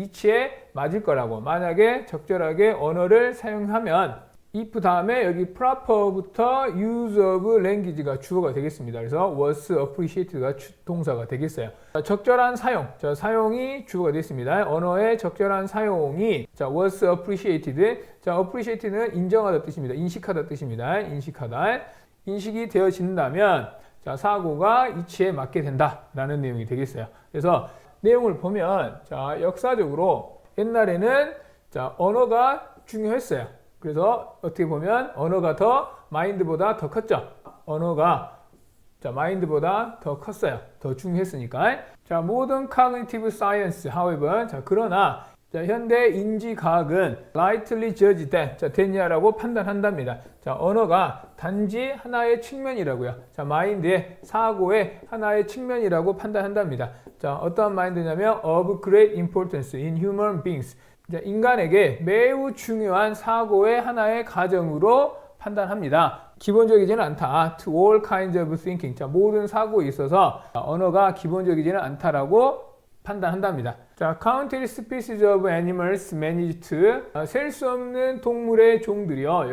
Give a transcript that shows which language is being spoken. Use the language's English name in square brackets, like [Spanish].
[Korean] 이치에 맞을 거라고. 만약에 적절하게 언어를 사용하면 if 다음에 여기 proper부터 [English] use of language [Korean] 가 주어가 되겠습니다. 그래서 [English] was appreciated [Korean] 가 동사가 되겠어요. 자, 적절한 사용. 자, 사용이 주어가 됐습니다. 언어의 적절한 사용이 자, [English] was appreciated. [Korean] 자, appreciated는 인정하다 뜻입니다. 인식하다 뜻입니다. 인식하다. 인식이 되어진다면 자, 사고가 이치에 맞게 된다라는 내용이 되겠어요. 그래서 내용을 보면 자, 역사적으로 옛날에는 자, 언어가 중요했어요. 그래서 어떻게 보면 언어가 더 마인드보다 더 컸죠. 언어가 자, 마인드보다 더 컸어요. 더 중요했으니까. 자, [English] modern cognitive science, however, [Korean] 자, 그러나 자, 현대 인지과학은 [English] rightly judge that, [Korean] 자, 데니아라고 판단한답니다. 자, 언어가 단지 하나의 측면이라고요. 자, 마인드의 사고의 하나의 측면이라고 판단한답니다. 자, 어떠한 마인드냐면 [English] of great importance in human beings. [Korean] 자, 인간에게 매우 중요한 사고의 하나의 가정으로 판단합니다. 기본적이지는 않다. [English] To all kinds of thinking. [Korean] 자, 모든 사고에 있어서 언어가 기본적이지는 않다라고 판단한답니다. 자, [English] countless species of animals managed to [Korean] 셀 수 없는 동물의 종들이요.